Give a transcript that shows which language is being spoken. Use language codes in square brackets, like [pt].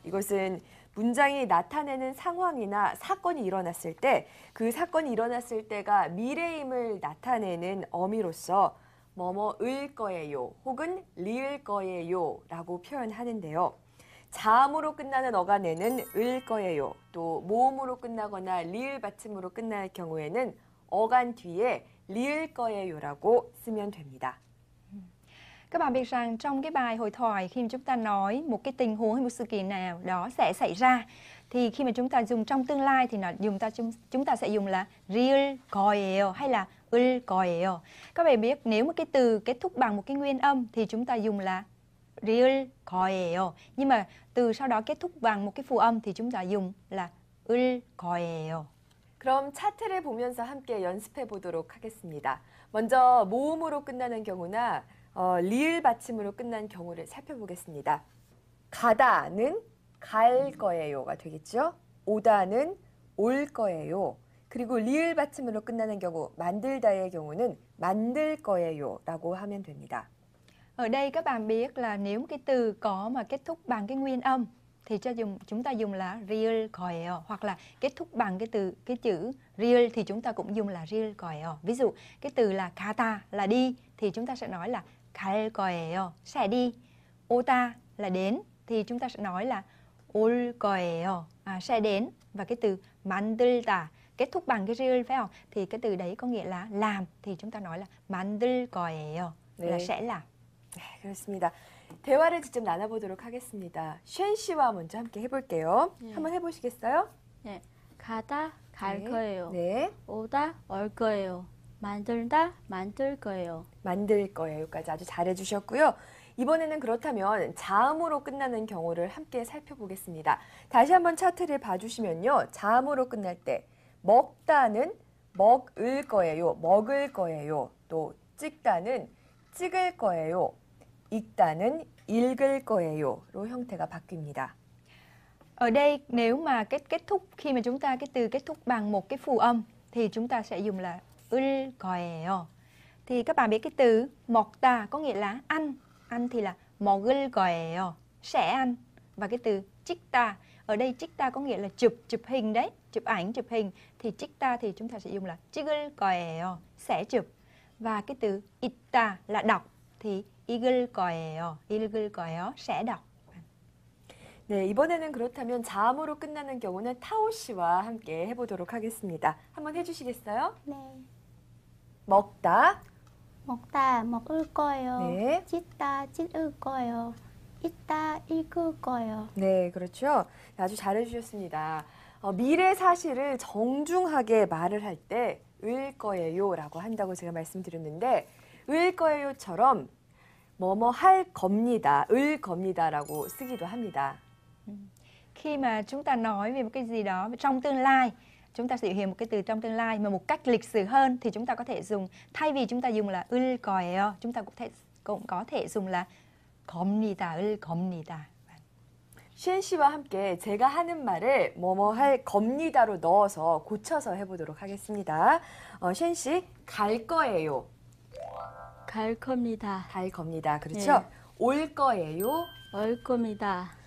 [ko] 이것은 문장이 나타내는 상황이나 사건이 일어났을 때 그 사건이 일어났을 때가 미래임을 나타내는 어미로서 뭐뭐을 거예요 혹은 리을 거예요 라고 표현하는데요. 자음으로 끝나는 어간에는 을 거예요. 또 모음으로 끝나거나 리을 받침으로 끝날 경우에는 어간 뒤에 리을 거예요라고 쓰면 됩니다. [vi] Các bạn biết rằng trong cái bài hội thoại khi mà chúng ta nói một cái tình huống hay một sự kiện nào đó sẽ xảy ra thì khi mà chúng ta dùng trong tương lai thì chúng ta sẽ dùng là [ko] 리을 거예요 [vi] hay là [ko] 을 거예요. [vi] Các bạn biết nếu mà cái từ kết thúc bằng một cái nguyên âm thì chúng ta dùng là [ko] 리을 거예요. [vi] Nhưng mà từ sau đó kết thúc bằng một cái phụ âm thì chúng ta dùng là [ko] 을 거예요. 그럼 차트를 보면서 함께 연습해 보도록 하겠습니다. 먼저 모음으로 끝나는 경우나 리을 받침으로 끝난 경우를 살펴보겠습니다. 가다는 갈 거예요가 되겠죠. 오다는 올 거예요. 그리고 리을 받침으로 끝나는 경우 만들다의 경우는 만들 거예요라고 하면 됩니다. [vi] Ở đây các bạn biết là nếu cái từ có mà kết thúc bằng cái nguyên âm thì chúng ta dùng là [ko] 리을 거예요 [vi] hoặc là kết thúc bằng cái chữ 리을 thì chúng ta cũng dùng là 리을 거예요. Ví dụ cái từ là 가다 là đi thì chúng ta sẽ nói là [ko] 갈 거예요, [vi] sẽ đi. 오다 là đến thì chúng ta sẽ nói là [ko] 올 거예요, [vi] sẽ đến. Và cái từ 만들다 kết thúc bằng cái 리을 phải không? Thì cái từ đấy có nghĩa là làm thì chúng ta nói là [ko] 만들 거예요, [vi] là sẽ làm. [ko] 네, 그렇습니다. 대화를 직접 나눠보도록 하겠습니다. 쉔 씨와 먼저 함께 해볼게요. 한번 해보시겠어요? 네. 가다 갈 네. 거예요. 네, 오다 올 거예요. 만들다 만들 거예요. 만들 거예요까지 아주 잘해주셨고요. 이번에는 그렇다면 자음으로 끝나는 경우를 함께 살펴보겠습니다. 다시 한번 차트를 봐주시면요. 자음으로 끝날 때 먹다는 먹을 거예요, 먹을 거예요. 또 찍다는 찍을 거예요, 읽다는 읽을 거예요로 형태가 바뀝니다. [vi] Ở đây nếu mà kết thúc khi mà chúng ta cái từ kết thúc bằng một cái phụ âm thì chúng ta sẽ dùng là [ko] 을 거예요. [vi] Thì các bạn biết cái từ 먹다 có nghĩa là ăn, ăn thì là [ko] 먹을 거예요, [vi] sẽ ăn. Và cái từ 찍다 ở đây 찍다 có nghĩa là chụp hình đấy, chụp ảnh, chụp hình thì 찍다 thì chúng ta sẽ dùng là [ko] 찍을 거예요, [vi] sẽ chụp. Và cái từ 읽다 là đọc thì [ko] 읽을 거예요, [vi] sẽ đọc. [ko] 네, 이번에는 그렇다면 자음으로 끝나는 경우는 타오 씨와 함께 해보도록 하겠습니다. 한번 해주시겠어요? 네. 먹다, 먹다 먹을 거예요. 네. 찢다 찢을 거예요. 읽다 읽을 거예요. 네, 그렇죠. 아주 잘해주셨습니다. 미래 사실을 정중하게 말을 할 때 을 거예요라고 한다고 제가 말씀드렸는데 을 거예요처럼 뭐뭐 할 겁니다, 을 겁니다라고 쓰기도 합니다. [vi] Khi mà chúng ta nói về một cái gì đó trong tương lai, chúng ta sử dụng một cái từ trong tương lai mà một cách lịch sự hơn thì chúng ta có thể dùng, thay vì chúng ta dùng là [ko] 을 거예요, [vi] chúng ta cũng có thể dùng là [ko] 겁니다, 을 겁니다. 쉔 씨와 함께 제가 하는 말을 뭐뭐 할 겁니다로 넣어서 고쳐서 해보도록 하겠습니다. 쉔 씨, 갈 거예요. 갈 겁니다. 갈 겁니다. 그렇죠? 네. 올 거예요. 올 겁니다.